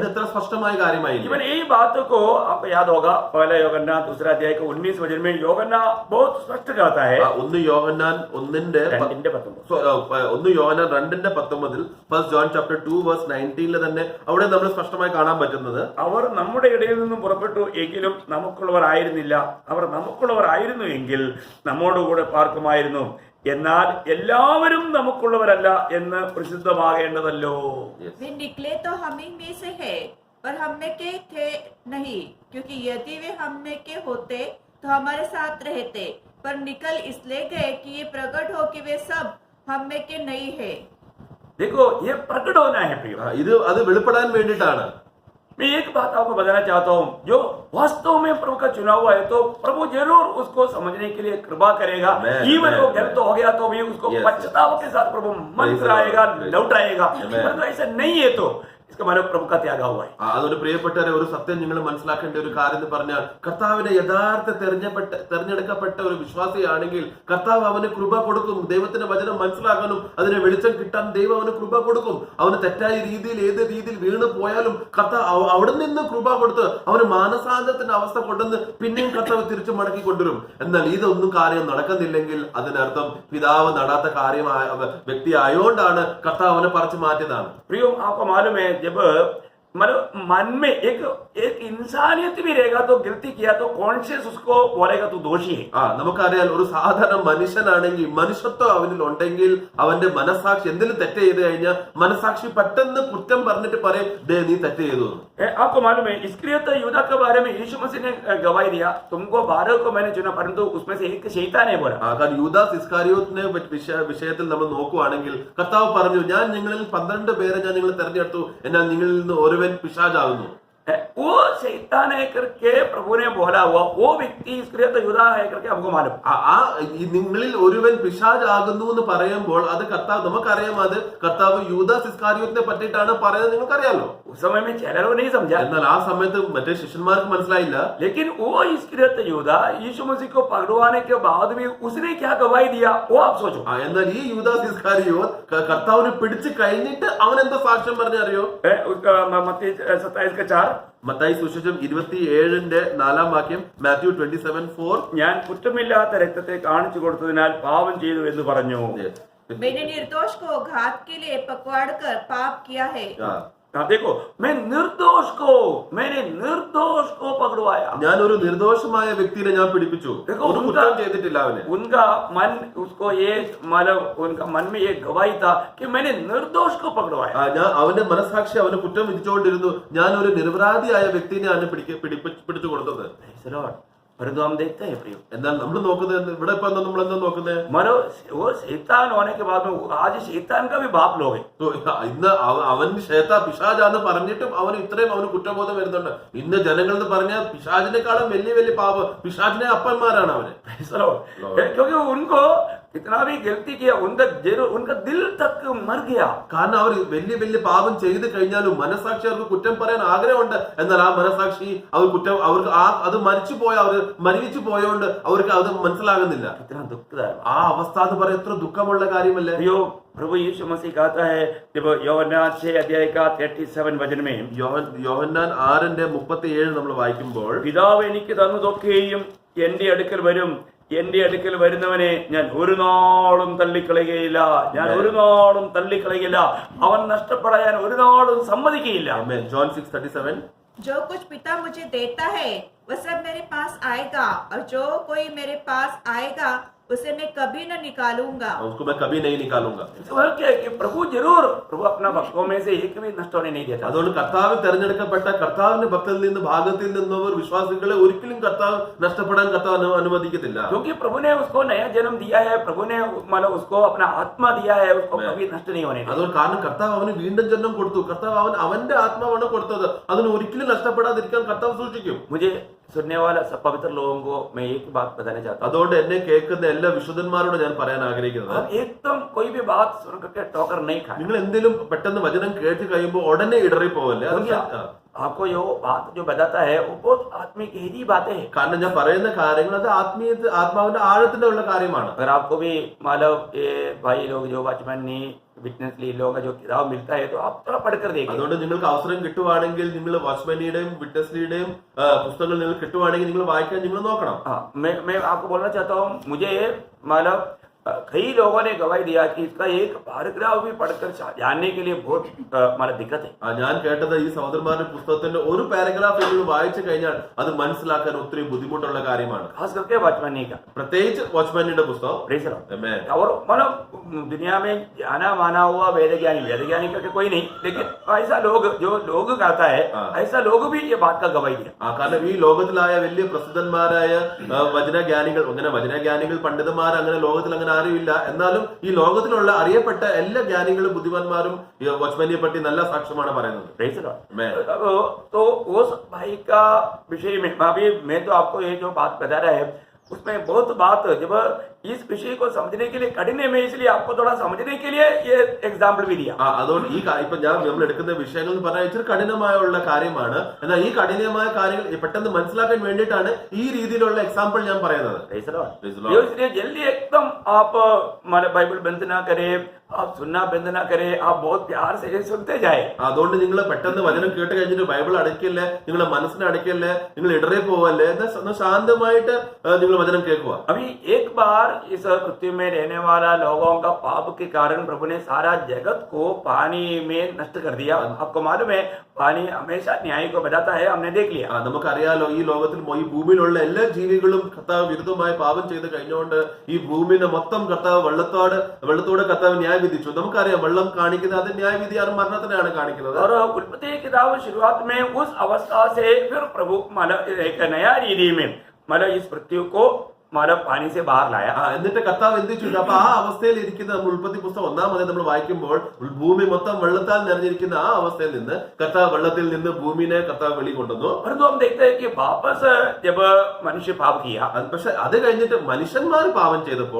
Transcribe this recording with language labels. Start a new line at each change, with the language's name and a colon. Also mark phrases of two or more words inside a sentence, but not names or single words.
Malayalam: അതിന് എത്ര സ്പഷ്ടമായ കാര്യമായി.
Hindi: इवन यही बातों को आपको याद होगा, पहला यूहन्ना 2 अध्याय के 19 वचन में यूहन्ना बहुत स्पष्ट कहता है।
Malayalam: 1 യോഹന്നാൻ 2ന്റെ 2:19
English: First John Chapter 2 Verse 19
Malayalam: തന്നെ അവിടെ നമ്മൾ സ്പഷ്ടമായി കാണാൻ പറ്റുന്നത്, അവർ നമ്മുടെ ഇടയിൽ നിന്നും പുറപ്പെട്ടു എങ്കിലും നമുക്കുള്ളവരായിരുന്നില്ല, അവർ നമുക്കുള്ളവരായിരുന്നു എങ്കിൽ നമ്മോടുകൂടെ പാർക്കുമായിരുന്നു, എന്നാൽ എല്ലാവരും നമുക്കുള്ളവരല്ല എന്ന് പ്രസിദ്ധമാകേണ്ടതല്ലോ.
Hindi: वे निकले तो हम ही में से है, पर हम में के थे नहीं, क्योंकि यदि वे हम में के होते तो हमारे साथ रहते, पर निकल इसलिए गए कि ये प्रकट हो कि वे सब हम में के नहीं है। देखो ये प्रकट होना है प्रियो।
Malayalam: അത് വെളിപ്പെടാൻ വേണ്ടിയിട്ടാണ്.
Hindi: मैं एक बात आपको बताना चाहता हूँ, जो वास्तव में प्रभु का चुनाव है तो प्रभु जरूर उसको समझने के लिए कृपा करेगा। जीवन को गलत हो गया तो भी उसको पश्चाताप के साथ प्रभु मन कराएगा, लौटाएगा। परंतु ऐसा नहीं है तो इसका मतलब प्रभु का त्याग हुआ है।
Malayalam: അതൊരു പ്രിയപ്പെട്ടവരെ, ഒരു സത്യം നിങ്ങൾ മനസ്സിലാക്കേണ്ട ഒരു കാര്യം എന്ന് പറഞ്ഞാൽ, കർത്താവിനെ യഥാർത്ഥ തെരഞ്ഞെടുക്കപ്പെട്ട ഒരു വിശ്വാസിയാണെങ്കിൽ കർത്താവ് അവന് കൃപ കൊടുക്കും. ദൈവത്തിന്റെ വചനം മനസ്സിലാക്കാനും അതിനെ വെളിച്ചം കിട്ടാൻ ദൈവം അവന് കൃപ കൊടുക്കും. അവന് തെറ്റായ രീതിയിൽ ഏത് രീതിയിൽ വീണ് പോയാലും കർത്താവ് അവിടെ നിന്ന് കൃപ കൊടുത്ത് അവന് മാനസാന്തരത്തിന്റെ അവസ്ഥ കൊണ്ടുവന്ന് പിന്നെയും കർത്താവ് തിരിച്ചു മടക്കി കൊണ്ടുവരും. എന്നാൽ ഇതൊന്നും കാര്യം നടക്കുന്നില്ലെങ്കിൽ അതിനർത്ഥം പിതാവ് നടാത്ത കാര്യമായ വ്യക്തി ആയോണ്ടാണ് കർത്താവ് അവനെ പറിച്ചു മാറ്റിയതാണ്.
Hindi: प्रियो आपको मालूम है, जब मतलब मन में एक इंसानियत भी रहेगा तो गलती किया तो कॉन्शियस उसको बोलेगा तू दोषी है।
Malayalam: നമുക്കറിയാം, ഒരു സാധാരണ മനുഷ്യനാണെങ്കിൽ, മനുഷ്യത്വം അവനിൽ ഉണ്ടെങ്കിൽ അവന്റെ മനസാക്ഷി എന്തെങ്കിലും തെറ്റ് ചെയ്ത് കഴിഞ്ഞാൽ മനസാക്ഷി പെട്ടെന്ന് കുറ്റം പറഞ്ഞിട്ട് പറയും, നീ തെറ്റ് ചെയ്തു.
Hindi: आपको मालूम है, इस्करियोत यूदा के बारे में यीशु मसीह ने गवाही दिया, तुमको 12 को मैंने चुना परंतु उसमें से एक शैतान है बोला।
Malayalam: കാരണം യൂദാസ് ഇസ്കാരിയോത്തിനെ വിഷയത്തിൽ നമ്മൾ നോക്കുവാണെങ്കിൽ കർത്താവ് പറഞ്ഞു, ഞാൻ നിങ്ങളിൽ 12 പേരെ ഞാൻ നിങ്ങളെ തെരഞ്ഞെടുത്തു, എന്നാൽ നിങ്ങളിൽ നിന്ന് ഒരുവൻ പിശാചാകുന്നു.
Hindi: वो शैतान है करके प्रभु ने बोला हुआ वो व्यक्ति इस्करियोत यूदा है करके हमको मालूम।
Malayalam: നിങ്ങളിൽ ഒരുവൻ പിശാചാകുന്നു എന്ന് പറയുമ്പോൾ അത് കർത്താവ്, നമുക്കറിയാം അത് കർത്താവ് യൂദാസ് ഇസ്കാരിയോത്തിനെ പറ്റിയിട്ടാണ് പറയുന്നത്, നിങ്ങൾക്കറിയാലോ.
Hindi: उस समय में चेहरा नहीं समझा,
Malayalam: എന്നാൽ ആ സമയത്ത് മറ്റേ ശിഷ്യന്മാർക്ക് മനസ്സിലായില്ല.
Hindi: लेकिन वो इस्करियोत यूदा यीशु मसीह को पकड़वाने के बाद भी उसने क्या गवाही दिया वो आप सोचो।
Malayalam: എന്നാൽ ഈ യൂദാസ് ഇസ്കാരിയോത്ത് കർത്താവിനെ പിടിച്ചു കഴിഞ്ഞിട്ട് അവൻ എന്താ സാക്ഷ്യം പറഞ്ഞറിയോ?
Hindi: मत्ती 27:4
Malayalam: മത്തായി സുവിശേഷം 27:4 മാത്യു 27:4 ഞാൻ കുറ്റമില്ലാത്ത രക്തത്തെ കാണിച്ചു കൊടുത്തതിനാൽ പാപം ചെയ്തു എന്ന് പറഞ്ഞു.
Hindi: मैंने निर्दोष को घात के लिए पकड़ कर पाप किया है। देखो, मैंने निर्दोष को पकड़वाया।
Malayalam: ഞാൻ ഒരു നിർദോഷമായ വ്യക്തിയെ ഞാൻ പിടിപ്പിച്ചു, ഒരു കുറ്റം ചെയ്തിട്ടില്ല അവന്.
Hindi: उनका मन उसको ये मतलब उनका मन में ये गवाही था कि मैंने निर्दोष को पकड़वाया।
Malayalam: ഞാൻ അവന്റെ മനസാക്ഷി അവന് കുറ്റം വിധിച്ചുകൊണ്ടിരുന്നു, ഞാൻ ഒരു നിരപരാധിയായ വ്യക്തിനെയാണ് പിടിച്ചു കൊടുത്തത്.
Hindi: परंतु हम देखते हैं प्रियो,
Malayalam: എന്നാൽ നമ്മൾ നോക്കുന്നത് ഇവിടെ ഇപ്പൊ നമ്മൾ എന്താ നോക്കുന്നത്?
Hindi: मानो वो शैतान होने के बाद में आज शैतान का भी बाप लोग हैं।
Malayalam: ഇന്ന് അവൻ പിശാചാന്ന് പറഞ്ഞിട്ടും അവന് ഇത്രയും അവന് കുറ്റബോധം വരുന്നുണ്ട്. ഇന്ന് ജനങ്ങൾ എന്ന് പറഞ്ഞാൽ പിശാചിനെക്കാളും വലിയ വലിയ പാപം, പിശാചിനെ അപ്പന്മാരാണ് അവന്.
Hindi: क्योंकि उनको कितना भी गलती किया उनका दिल तक मर गया.
Malayalam: കാരണം അവർ വലിയ വലിയ പാപം ചെയ്ത് കഴിഞ്ഞാലും മനസാക്ഷി അവർക്ക് കുറ്റം പറയാൻ ആഗ്രഹമുണ്ട്. എന്നാൽ ആ മനസാക്ഷി അവർക്ക് അത് മരിച്ചു പോയോണ്ട് അവർക്ക് അത് മനസ്സിലാകുന്നില്ല. ആ അവസ്ഥ എന്ന് പറയാൻ എത്ര ദുഃഖമുള്ള കാര്യമല്ലേ?
Hindi: प्रभु यीशु मसीह कहता है जब
Malayalam: യോഹന്നാൻ 6:37 വചനം
Hindi: में
Malayalam: യോഹന്നാൻ 6:37 നമ്മൾ വായിക്കുമ്പോൾ, പിതാവ് എനിക്ക് തന്നതൊക്കെയും എന്റെ അടുക്കൽ വരും, എന്റെ അടുക്കൽ വരുന്നവനെ ഞാൻ ഒരു നാളും തള്ളിക്കളയുകയില്ല, അവൻ നഷ്ടപ്പെടാൻ ഒരു നാളും സമ്മതിക്കുകയില്ല. ജോൺ 6:37
Hindi: जो कुछ पिता मुझे देता है वह सब मेरे पास आएगा और जो कोई मेरे पास आएगा उसे मैं कभी न निकालूंगा, उसको मैं कभी नहीं निकालूंगा. प्रभु अपना भक्तों में से एक भी नष्ट होने नहीं देता.
Malayalam: അതുകൊണ്ട് കർത്താവ് തെരഞ്ഞെടുക്കപ്പെട്ട കർത്താവിന്റെ ഭക്തരിൽ നിന്ന് ഭാഗത്തിൽ നിന്നവർ വിശ്വാസികളെ ഒരിക്കലും കർത്താവ് നഷ്ടപ്പെടാൻ കർത്താവ് അനുവദിക്കത്തില്ല.
Hindi: क्योंकि प्रभु ने उसको नया जन्म दिया है, प्रभु ने मतलब उसको अपना आत्मा दिया है, उसको कभी नष्ट नहीं होने देता.
Malayalam: അതുകൊണ്ട് കാരണം കർത്താവ് അവന് വീണ്ടും ജന്മം കൊടുത്തു, കർത്താവ് അവന്റെ ആത്മാവാണ് കൊടുത്തത്, അതിന് ഒരിക്കലും നഷ്ടപ്പെടാതിരിക്കാൻ കർത്താവ് സൂക്ഷിക്കും.
Hindi: मुझे सुनने वाला सब पवित्र लोगों को मैं एक बात बताना चाहता हूँ.
Malayalam: അതുകൊണ്ട് എന്നെ കേൾക്കുന്ന എല്ലാ വിശുദ്ധന്മാരോട് ഞാൻ പറയാൻ ആഗ്രഹിക്കുന്നത്,
Hindi: एकदम कोई भी बात सुन करके टोकर नहीं खाए.
Malayalam: നിങ്ങൾ എന്തെങ്കിലും പെട്ടെന്ന് വചനം കേട്ട് കഴിയുമ്പോൾ ഉടനെ ഇടറി പോവല്ലേ.
Hindi: आपको यो बात जो बताता है वो बहुत आत्मिक गहरी बातें हैं.
Malayalam: കാരണം ഞാൻ പറയുന്ന കാര്യങ്ങൾ അത് ആത്മാവിന്റെ ആഴത്തിന്റെ ഉള്ള കാര്യമാണ്.
Hindi: अगर आपको भी मतलब ये भाई लोग जो वाचमैन ने विटनेस ली लोग जो किताब मिलता है तो आप थोड़ा पढ़कर देखिए.
Malayalam: അതുകൊണ്ട് നിങ്ങൾക്ക് അവസരം കിട്ടുവാണെങ്കിൽ നിങ്ങൾ വാച്ച്മാനിയുടെയും വിറ്റ്നസ്ലിയുടെയും പുസ്തകങ്ങൾ നിങ്ങൾക്ക് കിട്ടുവാണെങ്കിൽ നിങ്ങൾ വായിക്കാൻ നിങ്ങൾ നോക്കണം.
Hindi: मैं आपको बोलना चाहता हूँ, मुझे मतलब कई लोगों ने गवाही दिया कि इसका एक पैराग्राफ भी पढ़कर जानने के लिए बहुत मतलब दिक्कत है.
Malayalam: ഞാൻ കേട്ടത് ഈ സഹോദരന്മാരുടെ പുസ്തകത്തിന്റെ ഒരു പാരഗ്രാഫ് നിങ്ങൾ വായിച്ചു കഴിഞ്ഞാൽ അത് മനസ്സിലാക്കാൻ ഒത്തിരി ബുദ്ധിമുട്ടുള്ള കാര്യമാണ്.
Hindi: खास करके वाचमैन का,
Malayalam: പ്രത്യേകിച്ച് വാച്ച്മാനിയുടെ പുസ്തകം.
Hindi: और मतलब दुनिया में जाना माना हुआ वेदज्ञानी करके कोई नहीं, लेकिन ऐसा जो लोग कहता है ऐसा लोग भी ये बात का गवाही दिया.
Malayalam: കാരണം ഈ ലോകത്തിലായ വലിയ പ്രസിദ്ധന്മാരായ വചനജ്ഞാനികൾ, അങ്ങനെ വചനജ്ഞാനികൾ പണ്ഡിതന്മാർ അങ്ങനെ ലോകത്തിൽ അങ്ങനെ ആരുമില്ല. എന്നാലും ഈ ലോകത്തിലുള്ള അറിയപ്പെട്ട എല്ലാ ജ്ഞാനികളും ബുദ്ധിമാന്മാരും വാച്ച്മാനെ പറ്റി നല്ല സാക്ഷ്യമാണ് പറയുന്നത്.
English: Praise the Lord.
Hindi: तो उस भाई का विषय में अभी मैं तो आपको ये जो बात बता रहा है उसमें बहुत बात जब इस विषय को समझने के लिए कठिन है, मैं इसलिए आपको थोड़ा समझने के लिए ये एग्जाम्पल भी दिया.
Malayalam: അതുകൊണ്ട് ഈ ഇപ്പൊ നമ്മൾ എടുക്കുന്ന വിഷയങ്ങൾ എന്ന് പറഞ്ഞാൽ ഇച്ചിരി കഠിനമായുള്ള കാര്യമാണ്. എന്നാൽ ഈ കഠിനമായ കാര്യങ്ങൾ പെട്ടെന്ന് മനസ്സിലാക്കാൻ വേണ്ടിയിട്ടാണ് ഈ രീതിയിലുള്ള എക്സാമ്പിൾ ഞാൻ പറയുന്നത്.
Hindi: इसलिए जल्दी एकदम आप बाइबल बंद ना करे, आप सुनना बंद ना करे, आप बहुत प्यार से सुनते जाए.
Malayalam: അതുകൊണ്ട് നിങ്ങൾ പെട്ടെന്ന് വചനം കേട്ട് കഴിഞ്ഞിട്ട് ബൈബിൾ അടയ്ക്കല്ലേ, നിങ്ങളെ മനസ്സിനെ അടയ്ക്കല്ലേ, നിങ്ങൾ ഇടറി പോവല്ലേ, എന്നാൽ ശാന്തമായിട്ട് നിങ്ങൾ വചനം കേൾക്കുക.
Hindi: अभी एक बार इस पृथ्वी में रहने वाला लोगों का पाप के कारण प्रभु ने सारा जगत को पानी में नष्ट कर दिया. आपको मालूम है पानी हमेशा न्याय को बताता है, हमने देख लिया.
Malayalam: നമുക്കറിയാലോ ഈ ലോകത്തിൽ ഈ ഭൂമിയിലുള്ള എല്ലാ ജീവികളും കർത്താവ് വിരുദ്ധമായി പാപം ചെയ്ത് കഴിഞ്ഞുകൊണ്ട് ഈ ഭൂമിനെ മൊത്തം കർത്താവ് വെള്ളത്തോടെ കർത്താവ് ന്യായം വിധിച്ചു. നമുക്കറിയാം വെള്ളം കാണിക്കുന്നത് അത് ന്യായവിധിയാണ്, മരണത്തിനാണ് കാണിക്കുന്നത്.
Hindi: और उत्पत्ति की किताब शुरुआत में उस अवस्था से फिर प्रभु एक नया रीति में इस पृथ्वी को पानी से बाहर लाया.
Malayalam: എന്നിട്ട് കർത്താവ് എന്ത് ചെയ്തു? അപ്പൊ ആ അവസ്ഥയിൽ ഇരിക്കുന്ന നമ്മൾ ഉൽപ്പത്തി പുസ്തകം 1-ാം അധ്യായം നമ്മൾ വായിക്കുമ്പോൾ ഭൂമി മൊത്തം വെള്ളത്താൽ നിറഞ്ഞിരിക്കുന്ന ആ അവസ്ഥയിൽ നിന്ന് കർത്താവ് വെള്ളത്തിൽ നിന്ന് ഭൂമിനെ കർത്താവ് വെളികൊണ്ടുവന്നു.
Hindi: परंतु हम देखते हैं कि वापस जब मनुष्य पाप किया,
Malayalam: പക്ഷെ അത് കഴിഞ്ഞിട്ട് മനുഷ്യന്മാർ പാപം ചെയ്തപ്പോൾ